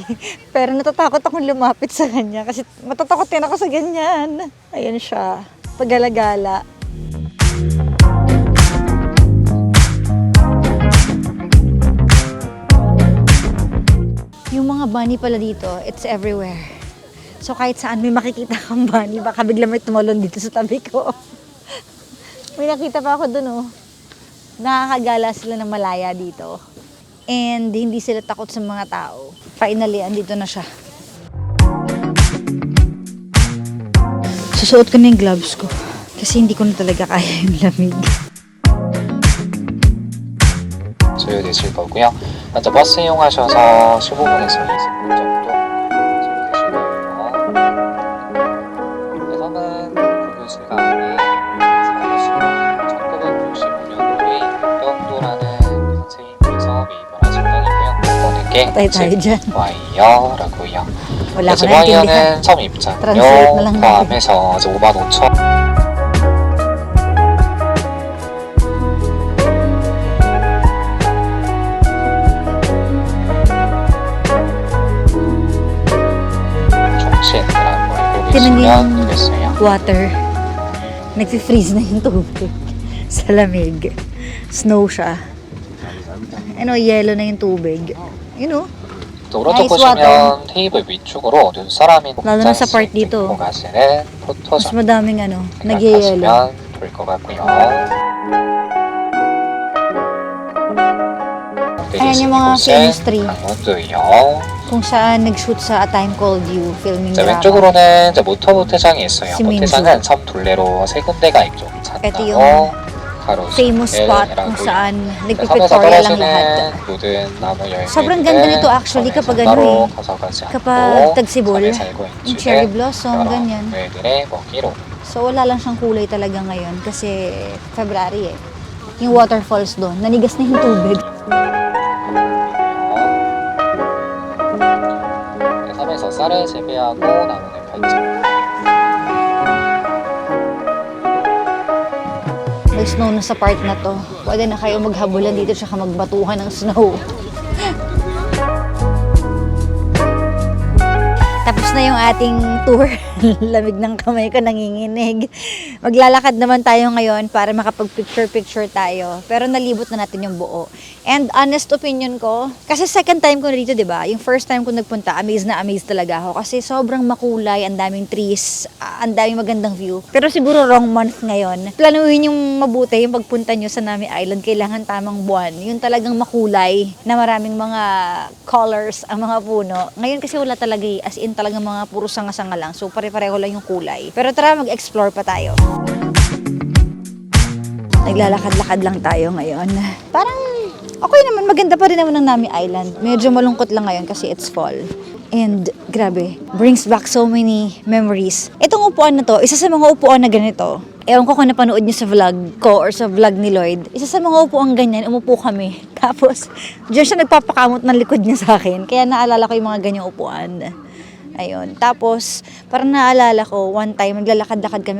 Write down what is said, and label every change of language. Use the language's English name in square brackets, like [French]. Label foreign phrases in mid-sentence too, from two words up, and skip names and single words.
[Filipino] Pero natatakot akong lumapit sa kanya kasi matatakot din ako sa ganyan. Ayun siya. Pagala-gala. Yung mga bunny pala dito, [English] it's everywhere. [Filipino] So kahit saan may makikita kang bunny, baka bigla may tumalon dito sa tabi ko. May nakita pa ako dun Nakakagala sila ng malaya dito. And hindi sila takot sa mga tao. Finally, andito na siya. Susuot ko na yung gloves ko. Kasi hindi ko na talaga kaya yung lamig. [Korean] 소요되실 거고요. 먼저 버스 이용하셔서 15분에서 20분 정도 소요되실 거예요. 배성은 고교실감이 1965년도에 영도라는 선생님께서 매입을 하신 땅이고요. 보는 게 와이어라고요. [Filipino] Wala ko na [Korean] 와이어는 처음 입장료 [Filipino] Translate na lang natin. [Korean] 포함해서 55,000. [Filipino] Tinan niyo yung water. Nag-freeze na yung tubig. Sa lamig. Snow siya. Yellow na yung tubig. [Korean] 또 오른쪽 [Filipino] Nice [Korean] 보시면 [Filipino] water. [Korean] 테이블 위쪽으로 눈사람이 [Filipino] Lalo na sa part dito. [Korean] 들고 가시는 [Filipino] Mas [Korean] 포토존 [Filipino] madaming nag-yellow. [Korean] 생각하시면 좋을 것 같고요. [Filipino] Ayan yung mga chemistry. [Korean] 강원도예요. [Filipino] Kung saan nag-shoot sa A Time Called You filming [Korean] 자, [Filipino] drama. [Korean] 왼쪽으로는 이제 모터보트 장이 있어요. 시민주. 모태장은 섬 둘레로 세 군데가 있죠. [Filipino] ito yung [Korean] 찬나무, 가로수, [English] famous spot [Filipino] kung [Korean] L이라고 [Filipino] saan [Korean] 섬에서 [Filipino] nagpipictorial lang [Korean] 떨어지는 [Filipino] lahat. [Korean] 모든 나무 열매들은 [Filipino] Sobrang ganda nito actually kapag [Korean] 따로 가져가지 않고 [Filipino] kapag tagsibol, [Korean] 섬에 살고 [Filipino] yung cherry [Korean] 있는 [Filipino] blossom, [Korean] 여러 [Filipino] ganyan. [Korean] 동물들의 먹이로 [Filipino] So wala lang siyang kulay talaga ngayon kasi February Yung waterfalls doon, nanigas na yung tubig. [Korean] 섬에서 쌀을 재배하고 나무는 발전. [Filipino] snow na sa part na to. Pwede na kayo maghabulan dito tsaka magbatuhan ng snow. Tapos na yung ating tour. Lamig ng kamay ko, nanginginig. Maglalakad naman tayo ngayon para makapag-picture-picture tayo. Pero nalibot na natin yung buo. And [English] honest opinion [Filipino] ko, kasi [English] second time [Filipino] ko na dito, di ba? Yung [English] first time [Filipino] ko nagpunta, amazed na amazed talaga ako. Kasi sobrang makulay, ang daming trees, ang daming magandang view. Pero siguro [English] wrong month [Filipino] ngayon. Planuhin yung mabuti, yung pagpunta nyo sa Nami Island, kailangan tamang buwan. Yung talagang makulay, na maraming mga colors ang mga puno. Ngayon kasi wala talaga [English] as in [Filipino] talagang mga puro sanga-sanga lang. So pare-pareho lang yung kulay. Pero tara, mag-explore pa tayo. Naglalakad-lakad lang tayo ngayon. Parang okay naman, maganda pa rin naman ng Nami Island. Medyo malungkot lang ngayon kasi [English] it's fall. [Filipino] And grabe, [English] brings back so many memories. [Filipino] Itong upuan na to, isa sa mga upuan na ganito. Ewan ko kung napanood niyo sa vlog ko or sa vlog ni Lloyd. Isa sa mga upuan ganyan, umupo kami. Tapos, diyan siya nagpapakamot ng likod niya sa akin. Kaya naalala ko yung mga ganyang upuan. Ayun. Tapos, parang naalala ko, [English] one time, [Filipino] naglalakad-lakad kami.